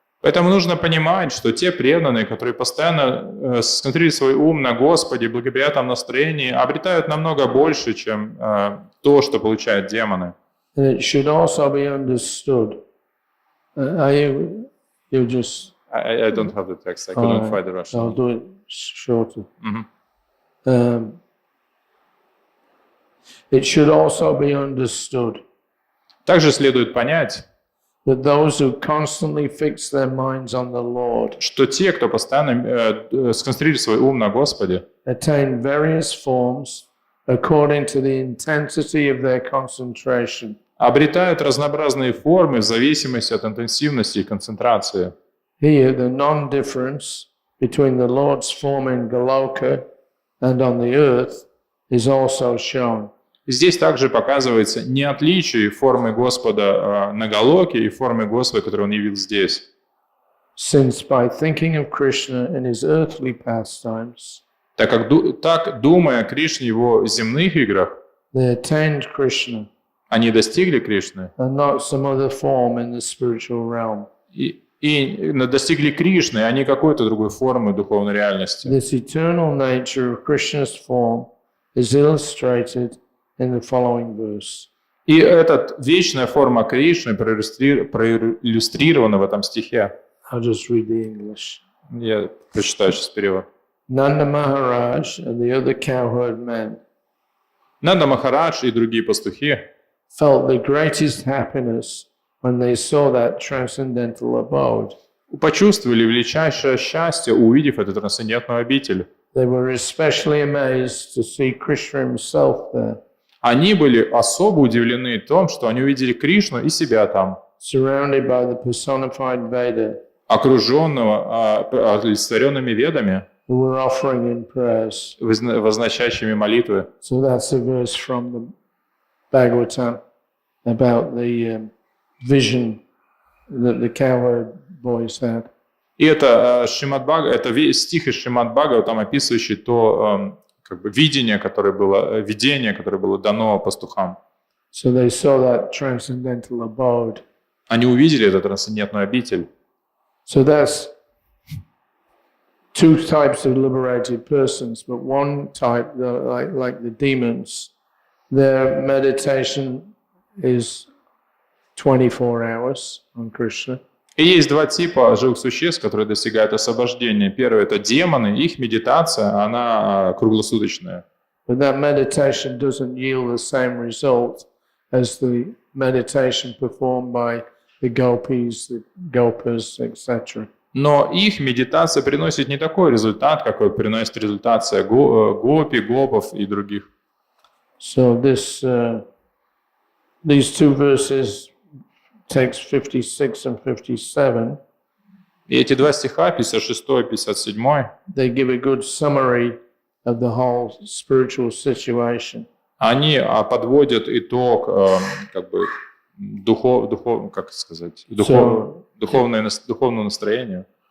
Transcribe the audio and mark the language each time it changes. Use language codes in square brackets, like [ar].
[ru] Поэтому нужно понимать, что те преданные, которые постоянно сконцентрируют свой ум на Господе в благоприятном настроении, обретают намного больше, чем то, что получают демоны. [en] And it should also be understood. You just... I don't have the text. I couldn't find the Russian. I'll do it shorter. It should also be understood [ru] Также следует понять, [en] that those who constantly fix their minds on the Lord [ru] что те, кто постоянно сконцентрирует свой ум на Господе, [en] attain various forms according to the intensity of their concentration. [ru] обретают разнообразные формы в зависимости от интенсивности и концентрации. [en] Here, the non-difference between the Lord's form in Goloka and on the earth is also shown. [ru] Здесь также показывается не отличие формы Господа на Галоке и формы Господа, которую Он явил здесь. [en] Since by thinking of Krishna in his earthly pastimes, [ru] Так, думая о Кришне в его земных играх, [en] they attained Krishna [ru] они достигли Кришны [en] and not some other form in the spiritual realm. [ru] и достигли Кришны, а не какой-то другой формы духовной реальности. [en] This eternal nature of Krishna's form is illustrated in the following verse. [ru] И эта вечная форма Кришны проиллюстрирована в этом стихе. [en] I'll just read the English. [ru] Я прочитаю сейчас перевод. [en] Nanda Maharaj and the other cowherd men [ru] Нанда Махарадж и другие пастухи [en] felt the greatest happiness when they saw that transcendental abode. [ru] почувствовали величайшее счастье, увидев эту трансцендентную обитель. [en] They were especially amazed to see Krishna himself there, [ru] Они были особо удивлены том, что они увидели Кришну и себя там, [en] surrounded by the personified Veda, [ru] окруженного олицетворенными ведами, [en] who were offering in prayers. [ru] возносящими молитвы. [en] So that's a verse from the Bhagavatam about the vision that the cowherd boys had. [ru] И это стих из Śrīmad-Bhāgavatam, описывающий то как бы видение, которое было дано пастухам. [en] So they saw that transcendental abode. [ru] Они увидели эту трансцендентную обитель. [en] So that's two types of liberated persons, but one type, like the demons, their meditation is 24 hours on Krishna. [ru] И есть два типа живых существ, которые достигают освобождения. Первый – это демоны, их медитация, она круглосуточная. [en] But that meditation doesn't yield the same result as the meditation performed by the gopis, the gopas, etc. [ru] Но их медитация приносит не такой результат, какой приносит результация гопи, гопов и других. [en] So these two verses, text 56 and 57, [ru] И эти два стиха, 56 и 57, [en] they give a good summary of the whole spiritual situation. [ru] они подводят итог как бы духовному настроению.